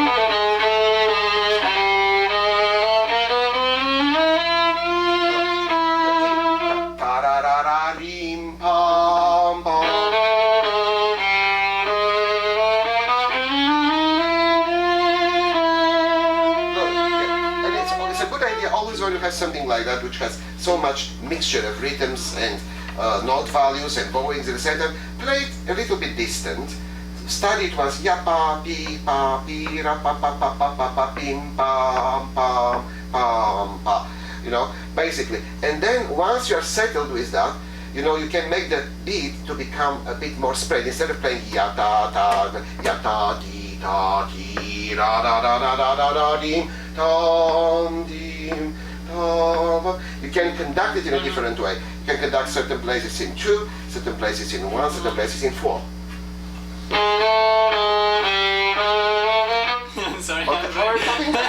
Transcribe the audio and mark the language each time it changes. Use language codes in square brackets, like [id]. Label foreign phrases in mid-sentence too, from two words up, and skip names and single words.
[en] When you have something like that which has so much mixture of rhythms and note values and bowings and etc., play it a little bit distant. Study it once, ya pa pi ra pa pa pa pa pa pa pim pam pam pam pa, you know, basically. And then once you are settled with that, you know, you can make the beat to become a bit more spread. Instead of playing ya ta ta ti ta ti ra da da da da da da dim tom dim. You can conduct it in a different way. You can conduct certain places in 2, certain places in 1, certain places in 4. Sorry, How are you copying that?